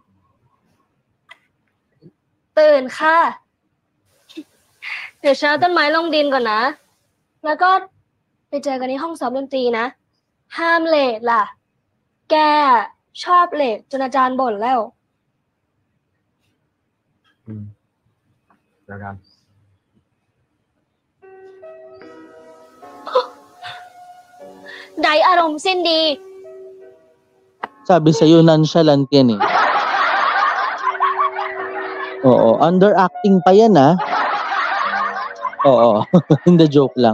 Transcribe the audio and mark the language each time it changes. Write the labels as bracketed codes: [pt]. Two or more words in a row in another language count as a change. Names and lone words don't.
[th] ตื่นค่ะเดี๋ยวฉันเอาต้นไม้ลงดินก่อนนะแล้วก็ไปเจอกันในห้องซ้อมดนตรีนะห้ามเลทล่ะแกชอบเลทจนอาจารย์บ่นแล้ว แล้วกัน ไดอารมณ์สิ้นดี [tl] Sabi sa'yo, nonchalant yan eh. Oo, underacting pa yan Oo, hindi joke lang.